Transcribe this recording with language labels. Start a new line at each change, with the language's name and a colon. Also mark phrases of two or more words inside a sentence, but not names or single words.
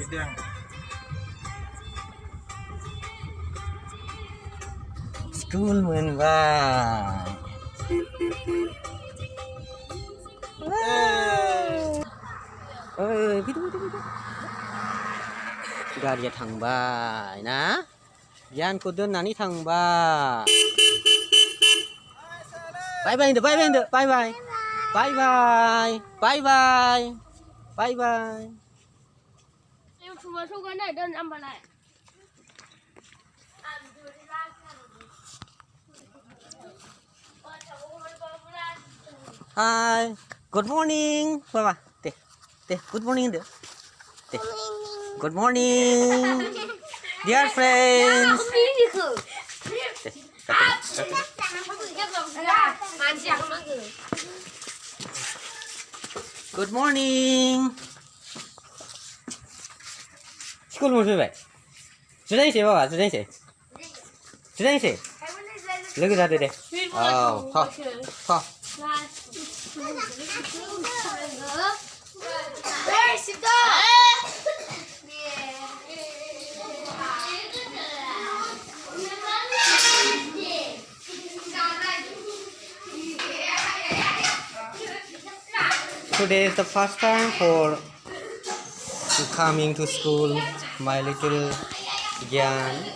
Bodo: स्कुल मोनबाय गारिया थांबाय ना गियानखौ दोननानै थांबाय बाय बाय होनदो बाय बाय होनदो बाय बाय बाय बाय बाय बाय बाय
English: Hi, good morning, Baba. Good morning, good morning, dear friends. Good morning.
Bodo: School मोनफैबाय जिरायनोसै बाबा जिरायनोसै लोगो जादो दे औ थ
English: Today is the first time for coming to school, my little Gyan.